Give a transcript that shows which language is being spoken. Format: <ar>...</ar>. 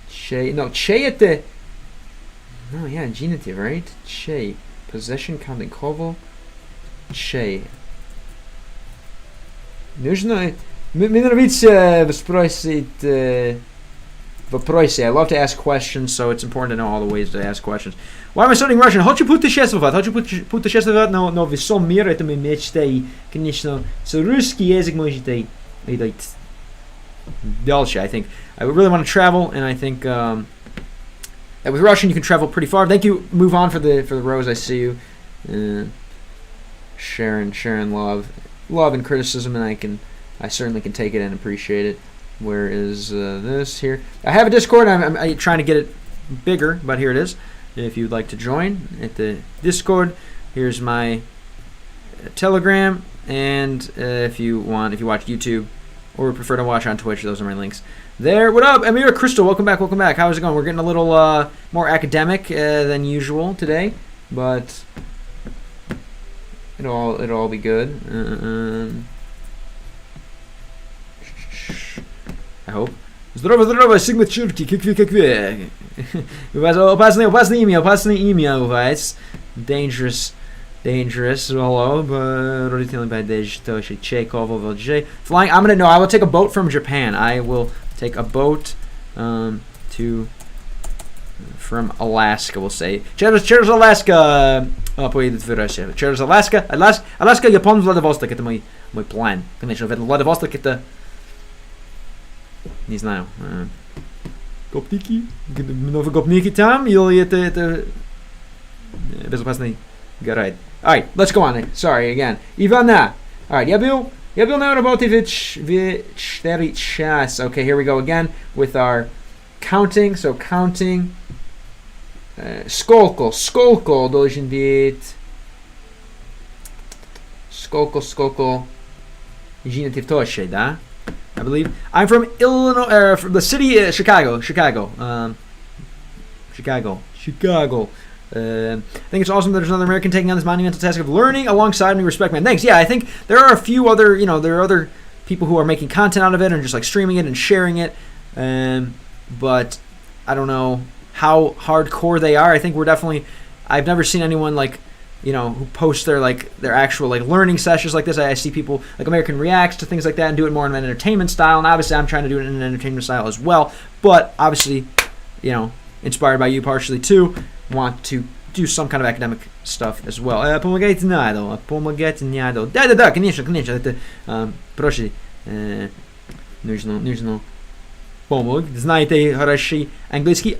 <en>No, che at the. No, yeah, genitive, right? Che. Possession counting kovo. Che.</en> <ru>Нужно спросить вопросы.</ru> <en>I love to ask questions, so it's important to know all the ways to ask questions. Why am I studying Russian?</en> <ru>Хочу путешествовать, но в всем мире это моя мечта. И, конечно, русский язык можете дальше.</ru> <en>I think I really want to travel, and I think that with Russian you can travel pretty far. Thank you. Move on for the rose. I see you. Sharon, love and criticism, and I certainly can take it and appreciate it. Where is this here? I have a Discord. I'm trying to get it bigger, but here it is. If you'd like to join at the Discord, here's my Telegram, and if you watch YouTube or prefer to watch on Twitch, those are my links. There. What up, Amira Crystal? Welcome back. How's it going? We're getting a little more academic than usual today, but it'll all be good. I hope.</en> <ru>Здорово, сигнатурки, как вы. У вас опасное имя у вас.</ru> <en>Dangerous. Hello,</en> <ru>родительный падеж, тоже Чайкова, Vlj.</ru> <en>Flying, I will take a boat from Japan. I will take a boat from Alaska, we'll say.</en> <ru>Через Alaska поедет в Россию. Через Alaska, Япон, Владивосток, это мой план. Конечно, Владивосток это, не знаю, гопники? Много гопники там, или это безопасный город?</ru> <en>Alright, let's go on. Sorry, again. Ivana. Alright,</en> <ru>я был на работе в 4 часа.</ru> <en>Okay, here we go again with our counting. So counting.</en> <ru>Сколько должен быть? Сколько. Genitive тоже, да?</ru> <en>I believe. I'm from Illinois, from the city of Chicago. Chicago. I think it's awesome that there's another American taking on this monumental task of learning alongside me. Respect, man. Thanks. Yeah, I think there are a few other, there are other people who are making content out of it and just like streaming it and sharing it. But I don't know how hardcore they are. I think we're definitely I've never seen anyone like, who post their actual like learning sessions like this. I see people like American reacts to things like that and do it more in an entertainment style. And obviously, I'm trying to do it in an entertainment style as well. But obviously, inspired by you partially too, want to do some kind of academic stuff as well.</en> <ru>Помогайте надо, помогайте надо. Да, конечно, это проще. Нужно помог. Знаете хороший английский?</ru>